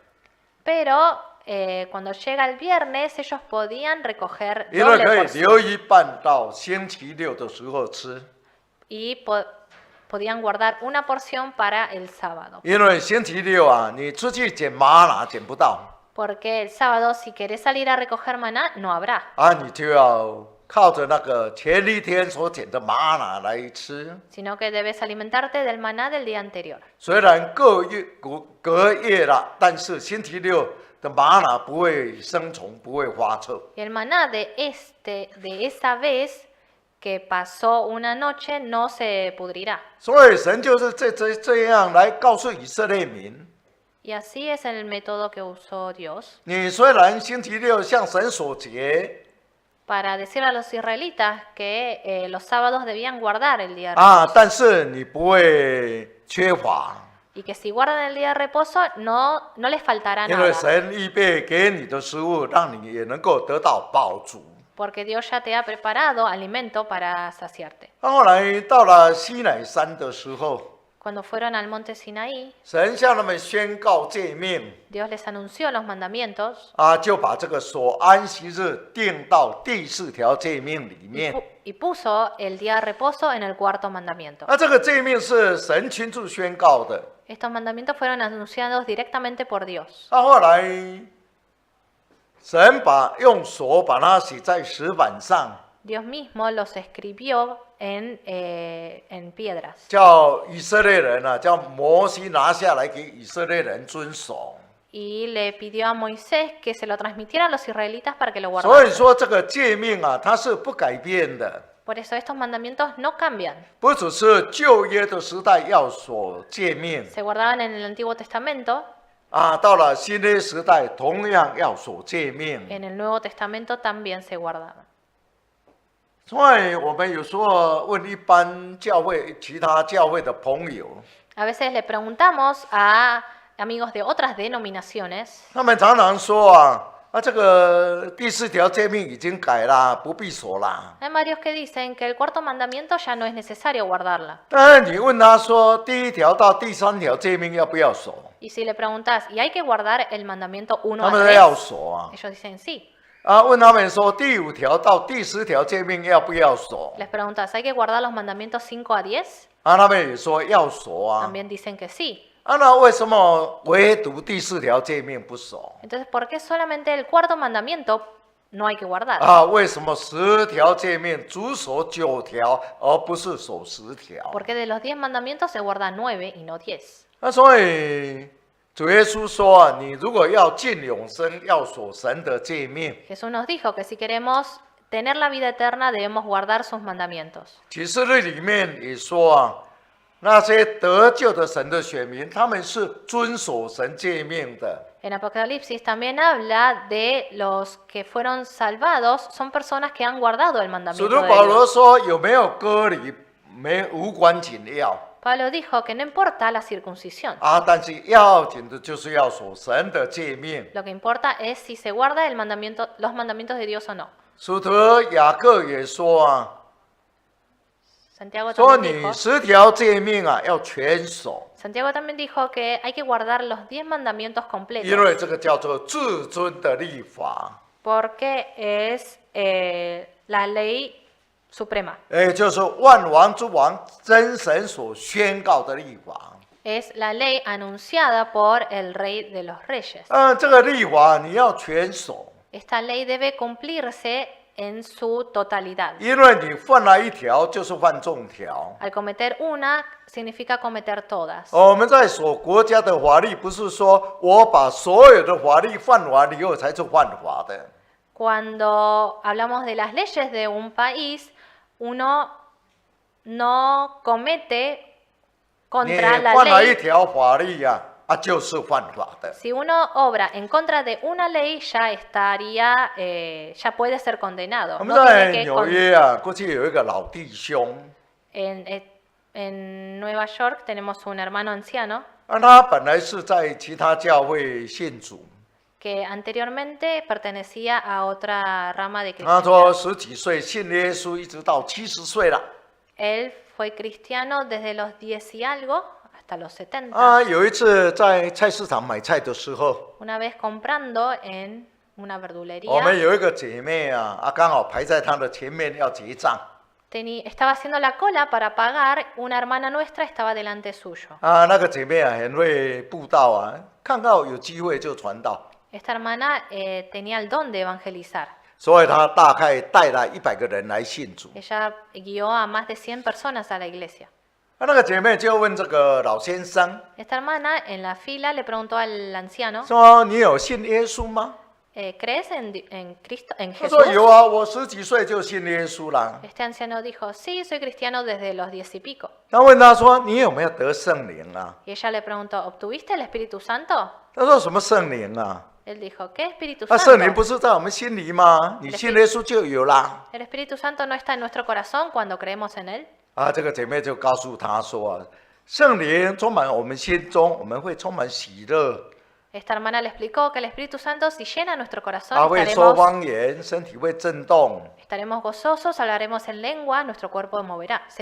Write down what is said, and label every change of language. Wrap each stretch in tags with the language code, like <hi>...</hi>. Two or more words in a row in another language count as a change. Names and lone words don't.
<es>Pero cuando llega el viernes, ellos podían recoger</es> <zh>因为</zh> <es>doble</es> <zh>可以</zh> <es>porción</es> <zh>留一半到星期6的时候吃。</zh> <es>y podían guardar una porción para el sábado.</es> <zh>因为星期6啊，你出去捡玛瑙捡不到</zh> <es>Porque el sábado, si querés salir a recoger maná, no habrá.</es> <zh>你就要靠着那个前1天所捡的玛瑙来吃。</zh> <es>Sino que debes alimentarte del maná del día anterior.</es> <zh>虽然隔夜了，但是星期6的玛瑙不会生虫，不会发臭。</zh> <es>Y el maná de esa vez que pasó una noche no se pudrirá.</es> <zh>所以神就是这样来告诉以色列民。</zh> <es>Y así es el método que usó Dios</es> <zh>你虽然星期6向神所结</zh> <es>para decirle a los israelitas que los sábados debían guardar el día de reposo.</es> <zh>但是你不会缺乏，</zh> <es>Y que si guardan el día de reposo no les faltará</es> <zh>因为</zh> <es>nada.</es> <zh>神预备给你的食物，让你也能够得到饱足。</zh> <es>Porque Dios ya te ha preparado alimento para saciarte.</es> <zh>后来到了西乃山的时候，</zh> <es>Cuando fueron al monte Sinaí,</es> <zh>神向他们宣告诫命，</zh> <es>Dios les anunció los mandamientos</es> <zh>就把这个守安息日定到第4条诫命里</zh> <es>y</es> <zh>面。</zh> <es>y puso el día de reposo en el cuarto mandamiento.</es> <zh>这个诫命是神亲自宣告的。</zh> <es>Estos mandamientos fueron anunciados directamente por Dios.</es> <zh>后来，神用手把它写在石板上，</zh> <es>Dios mismo los escribió en piedras</es> <zh>叫以色列人叫摩西拿下来给以色列人遵守。</zh> <es>y le pidió a Moisés que se lo transmitiera a los israelitas para que lo</es> <zh>所以</zh> <es>guardaran.</es> <zh>说，这个诫命它是不改变的，</zh> <es>Por eso estos mandamientos no cambian.</es> <zh>不只是旧约的时代要守诫命</zh> <es>Se guardaban en el Antiguo Testamento,</es> <zh>到了新约时代同样要守诫命。</zh> <es>en el Nuevo Testamento también se guardaban.</es> <zh>所以我们有时候问一般教会、其他教会的朋友，</zh> <es>A veces le preguntamos a amigos de otras denominaciones</es> <zh>他们常常说这个第4条诫命已经改了，不必守啦。</zh> <es>Hay varios que dicen que el cuarto mandamiento ya no es necesario guardarla.</es> <zh>但是你问他说第1条到第3条诫命要不要守，</zh> <es>Y si le preguntas, ¿y hay que guardar el mandamiento 1</es> <zh>他</zh> <es>a</es> <zh>们说要</zh> <es>3?</es> <zh>守</zh> <es>Ellos dicen sí.</es> <zh>问他们说第5条到第10条诫命要不要守，</zh> <es>Les preguntas, ¿hay que guardar los mandamientos 5 a 10?</es> <zh>他们也说要守</zh> <es>También dicen que sí.</es> <zh>那为什么唯独第4条诫命不守？</zh> <es>Entonces, ¿por qué solamente el cuarto mandamiento no hay que guardar?</es> <zh>为什么10条诫命只守9条，而不是守10条？</zh> <es>Porque de los 10 mandamientos se guarda 9 y no 10.</es> <zh>所以主耶稣说你如果要进永生，要守神的诫命。</zh> <es>Jesús nos dijo que si queremos tener la vida eterna debemos guardar sus mandamientos.</es> <zh>启示录里面也说那些得救的神的选民，他们是遵守神诫命的。</zh> <es>En Apocalipsis también habla de los que fueron salvados, son personas que han guardado el</es> <zh>使</zh> <es>mandamiento</es> <zh>徒</zh> <es>de</es> <zh>保罗</zh> <es>Dios.</es> <zh>说有没有割礼无关紧要</zh> <es>Pablo dijo que no importa la circuncisión,</es> <zh>但是要紧的就是要守神的诫命。</zh> <es>lo que importa es si se guarda el mandamiento, los mandamientos de Dios o no.</es> <zh>使徒雅各也说</zh> <es>Santiago</es> <zh>说</zh> <es>también</es> <zh>你</zh> <es>dijo,</es> <zh>10条诫命要全守，</zh> <es>Santiago también dijo que hay que guardar los 10 mandamientos</es> <zh>因</zh> <es>completos</es> <zh>为这个叫做至尊的律法，</zh> <es>porque es la ley suprema,</es> <zh>就是万王之王真神所宣告的律法。</zh> <es>es la ley anunciada por el Rey de los Reyes.</es> <zh>这个律法你要全守，</zh> <es>Esta ley debe cumplirse en su totalidad.</es> <zh>因为你犯了一条，就是犯众条。</zh> <es>Al cometer una significa cometer todas.</es> <zh>我们在所国家的法律，不是说我把所有的法律犯完以后才是犯法的。</zh> <es>Cuando hablamos de las leyes de un país, uno no comete</es> <zh>你</zh> <es>contra la</es> <zh>犯了一</zh> <es>ley.</es> <zh>条法律呀，就是犯法的。</zh> <es>Si uno obra en contra de una ley, ya estaría, ya puede ser condenado.</es> <zh>我们</zh> <es>No</es> <zh>在</zh> <es>tiene que</es> <zh>纽约啊，过去有一个老弟兄，</zh> <es>en Nueva York tenemos un hermano anciano</es> <zh>他本来是在其他教会信主，</zh> <es>que anteriormente pertenecía a otra rama de</es> <zh>他说</zh> <es>cristianismo.</es> <zh>10几岁信耶稣，一直到70岁了。</zh> <es>Él fue cristiano desde los 10 y algo hasta los 70.</es> <zh>有一次在菜市场买菜的时候，</zh> <es>Una vez comprando en una</es> <zh>我们</zh> <es>verdulería,</es> <zh>有一个姐妹啊，刚好排在她的前面要结账。</zh> <es>estaba haciendo la cola para pagar, una hermana nuestra estaba delante suyo.</es> <zh>那个姐妹啊，很会布道啊，看到有机会就传道，</zh> <es>Esta hermana tenía el don de evangelizar.</es> <zh>所以她大概带了100个人来信主。</zh> <es>Ella guió a más de 100 personas a la iglesia.</es> <zh>那个姐妹就问这个老先生</zh> <es>Esta hermana en la fila le preguntó al anciano,</es> <zh>说：“你有信耶稣吗？”</zh> <es>¿crees en Cristo, en</es> <zh>他说</zh> <es>Jesús?</es> <zh>有啊，我10几岁就信耶稣了。</zh> <es>Este anciano dijo, sí, soy cristiano desde los 10 y pico.</es> <zh>他问他说：“你有没有得圣灵啊</zh> <es>Y ella le preguntó, ¿obtuviste el Espíritu Santo?？”</es> <zh>他说：“什么圣灵啊？</zh> <es>Él dijo, ¿qué Espíritu</es> <zh>圣灵</zh> <es>Santo?</es> <zh>不是在我们心里吗？你信耶稣就有啦。</zh> <es>El Espíritu Santo no está en nuestro corazón cuando creemos en Él.</es> <zh>这个姐妹就告诉他说：“圣灵充满我们心中，我们会充满喜乐，</zh> <es>Esta hermana le explicó que el Espíritu Santo, si llena nuestro corazón,</es> <zh>会说方言，身体会震动。</zh> <es>estaremos gozosos, hablaremos en lengua, nuestro cuerpo moverá. Se</es>